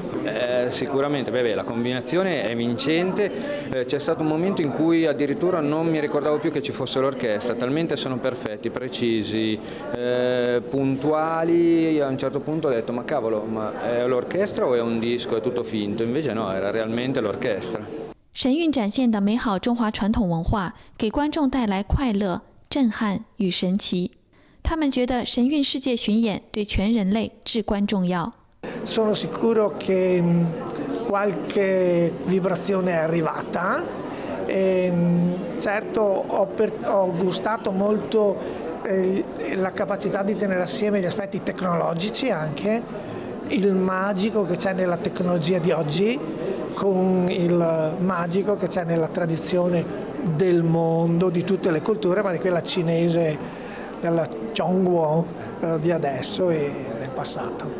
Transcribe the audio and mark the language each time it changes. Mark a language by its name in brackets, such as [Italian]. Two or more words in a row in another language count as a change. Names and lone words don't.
[Italian] Sicuramente, la combinazione è vincente, c'è stato un momento in cui addirittura non mi ricordavo più che ci fosse l'orchestra, talmente sono perfetti, precisi, puntuali, a un certo punto ho detto ma cavolo, ma è l'orchestra o è un disco, è tutto finto? Invece no, era realmente l'orchestra. [Chinese] 神韵展现的美好中华传统文化，给观众带来快乐、震撼与神奇。他们觉得神韵世界巡演对全人类至关重要。 [Italian] Sono sicuro che qualche vibrazione è arrivata. Certo ho gustato molto la capacità di tenere assieme gli aspetti tecnologici, anche il magico che c'è nella tecnologia di oggi con il magico che c'è nella tradizione del mondo, di tutte le culture, ma di quella cinese, della Zhongguo di adesso e del passato.